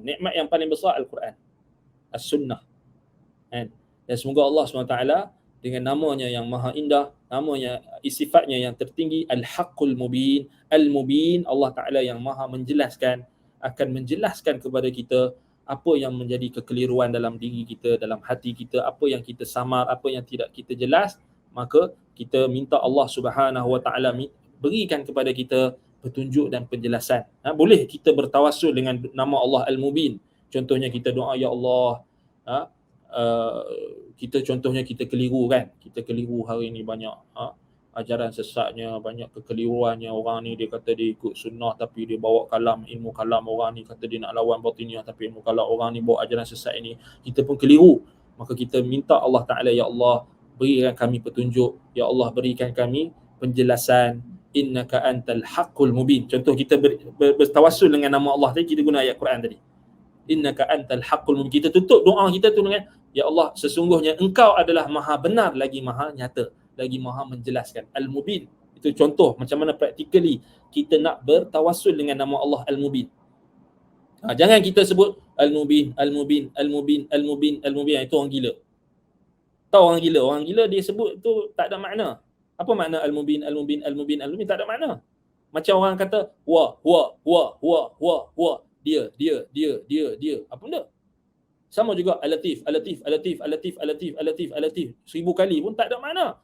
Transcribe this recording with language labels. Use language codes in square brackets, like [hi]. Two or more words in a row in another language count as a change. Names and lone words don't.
[ms] Nikmat yang paling besar Al-Quran, As-Sunnah. Dan semoga Allah SWT dengan namanya yang maha indah, namanya, sifatnya yang tertinggi, Al-Haqqul Mubin, Al-Mubin, Allah Ta'ala yang maha menjelaskan, akan menjelaskan kepada kita apa yang menjadi kekeliruan dalam diri kita, dalam hati kita, apa yang kita samar, apa yang tidak kita jelas. Maka kita minta Allah [ar] سبحانه وتعالى [ms] berikan kepada kita petunjuk dan penjelasan. Boleh kita bertawassul dengan nama Allah Al-Mubin. Contohnya kita doa, ya Allah, kita contohnya kita keliru kan, kita keliru hari ni banyak ajaran sesatnya, banyak kekeliruannya. Orang ni dia kata dia ikut sunnah tapi dia bawa kalam, ilmu kalam. Orang ni kata dia nak lawan batiniah tapi ilmu kalam. Orang ni bawa ajaran sesat ini, kita pun keliru. Maka kita minta Allah Ta'ala, ya Allah berikan kami petunjuk, ya Allah berikan kami penjelasan, [ar] إنك أنت الحق المبين. [ms] Contoh kita bertawassul dengan nama Allah tadi, kita guna ayat Quran tadi, [ar] إنك أنت الحق المبين. [ms] Kita tutup doa kita tu dengan, ya Allah sesungguhnya engkau adalah maha benar lagi maha nyata, lagi maha menjelaskan. Al-Mubin itu contoh macam mana practically kita nak bertawassul dengan nama Allah Al-Mubin. Jangan kita sebut Al-Mubin, Al-Mubin, Al-Mubin, Al-Mubin, Al-Mubin. Itu orang gila. Tahu orang gila? Orang gila dia sebut tu tak ada makna. Apa makna Al-Mubin, Al-Mubin, Al-Mubin, Al-Mubin? Tak ada makna. Macam orang kata huwa, dia. Apa benda? Sama juga Al-Latif, Al-Latif, Al-Latif, Al-Latif, Al-Latif, Al-Latif, Al-Latif 1000 kali pun tak ada makna.